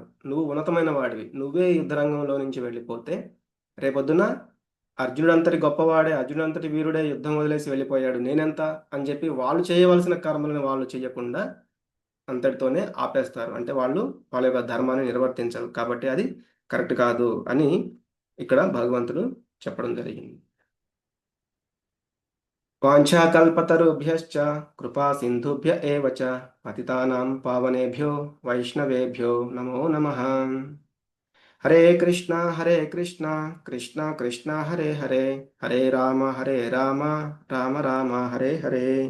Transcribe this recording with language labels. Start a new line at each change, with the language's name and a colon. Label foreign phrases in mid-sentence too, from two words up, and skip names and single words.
Telugu: నువ్వు ఉన్నతమైన వాడివి, నువ్వే యుద్ధ రంగంలో నుంచి వెళ్ళిపోతే రేపొద్దున అర్జునుడంతటి వీరుడే యుద్ధం వదిలేసి వెళ్ళిపోయాడు, నేనెంత అని చెప్పి వాళ్ళు చేయవలసిన కర్మలను వాళ్ళు చేయకుండా అంతటితోనే ఆపేస్తారు. అంటే వాళ్ళు వాళ్ళ యొక్క ధర్మాన్ని నిర్వర్తించరు. కాబట్టి అది కరెక్ట్ కాదు అని ఇక్కడ భగవంతుడు చెప్పడం జరిగింది.
Sanskrit: వాంఛాకల్పతరుభ్యశ్చ కృపా సింధుభ్య ఏవ చ పతితానాం పావనేభ్యో వైష్ణవేభ్యో నమో నమః. హరే కృష్ణ కృష్ణ కృష్ణ హరే హరే, హరే రామ రామ రామ హరే హరే.